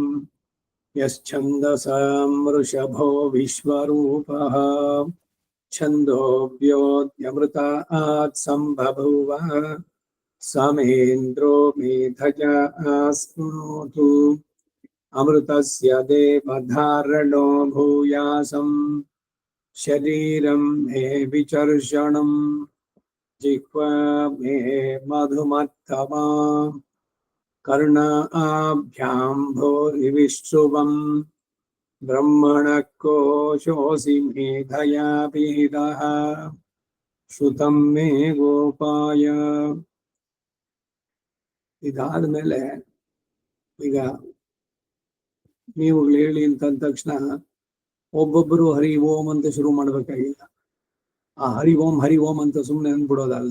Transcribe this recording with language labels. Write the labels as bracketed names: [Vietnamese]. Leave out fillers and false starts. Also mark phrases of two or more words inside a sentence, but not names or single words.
[Sanskrit] ಯಶ್ಛಂದಸಾಂ ವೃಷಭೋ ವಿಶ್ವರೂಪಃ ಛಂದೋಭ್ಯೋऽಮೃತಾತ್ ಸಂಬಭೂವ ಸಮೇಂದ್ರೋ ಮೇಧಜಾ ಸ್ಮೃತು ಅಮೃತಸ್ಯ ದೇವಧಾರಣೋ ಭೂಯಾಸಂ ಶರೀರಂ ಮೇ ವಿಚರ್ಷಣಂ ಜಿಹ್ವಾ ಮೇ ಮಧುಮತ್ತಮಾ ಕರ್ಣಾಭ್ಯಾಂ ಭೂರಿವಿಶ್ರುವಂ ಬ್ರಹ್ಮಣಃ ಕೋಶೋऽಸಿ ಮೇಧಯಾ ಪೀಡಃ ಶ್ರುತಂ ಮೇ ಗೋಪಾಯ. [Kannada] ಇದಾದ್ಮೇಲೆ ಈಗ ನೀವು ಹೇಳಿ ಅಂತ ತಕ್ಷಣ ಒಬ್ಬೊಬ್ಬರು [Sanskrit] ಹರಿ ಓಂ [Kannada] ಅಂತ ಶುರು ಮಾಡ್ಬೇಕಾಗಿಲ್ಲ. ಆ [Sanskrit] ಹರಿ ಓಂ [Kannada] ಅಂತ ಸುಮ್ಮನೆ ಅಂದ್ಬಿಡೋದಲ್ಲ.